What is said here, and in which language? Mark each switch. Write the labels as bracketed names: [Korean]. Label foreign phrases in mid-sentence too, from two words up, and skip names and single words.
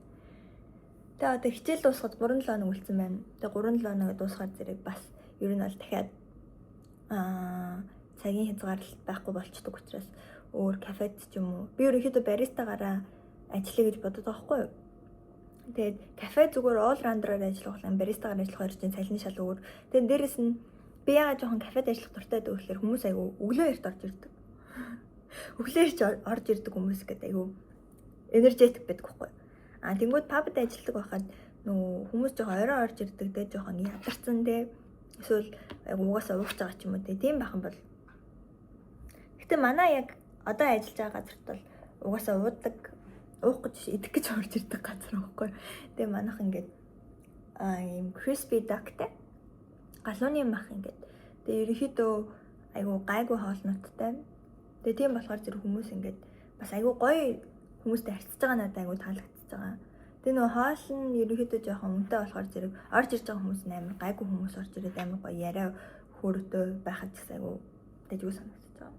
[Mongolian] Тэгээ одоо хичээл дуусгаад 3-7 хоног үлдсэн байна. Тэгээ 3-7 хоног дуусгаад зэрэг бас ер нь бол дахиад цагийн хязгаарлалт байхгүй болчдөг учраас өөр кафед ч юм уу. Би ерөөхдөө баристагаараа ажиллая гэж боддог байхгүй юу? Тэгээд кафе зүгээр [English] all rounder-аар [Mongolian] ажиллах юм, баристагаар ажиллах хоёр чинь цалин шал өөр. Тэгээд дээрэс нь би яагаад жоохон кафед ажиллах дуртай байдаг вэ гэхээр хүмүүс айгүй өглөө эрт орж ирдэг. Өглөө эрт орж ирдэг хүмүүс гэдэг айгүй энержетик байдаг байхгүй юу? Тэнгүүд пабд ажилладаг байхад нөгөө хүмүүс жоохон орой орж ирдэг те жоохон ядарсан те эсвэл угаасаа ууж байгаа ч юм уу те тийм байх юм бол. Гэтэ манай яг одоо ажиллаж байгаа газарт бол угаасаа уух гэж идэх гэж орж ирдэг газар байхгүй. Тэгээ манайх ингээд ийм [English] crispy duckтэй [Mongolian] галууны мах ингээд тэгээ ерөнхийдөө айгу гайгүй хоолноттай. Тэгээ тийм болохоор зэрэг хүмүүс ингээд бас айгу гоё хүмүүстэй харьцаж байгаа надад айгу таалагдчихж байгаа. Тэгээ нөгөө хоол нь ерөнхийдөө жоохон үнэтэй болохоор зэрэг орж ирж байгаа хүмүүс амар гайгүй хүмүүс орж ирээд амар гоё яриа хөөртэй байхад ч айгу дэжгүй санагдаж байгаа.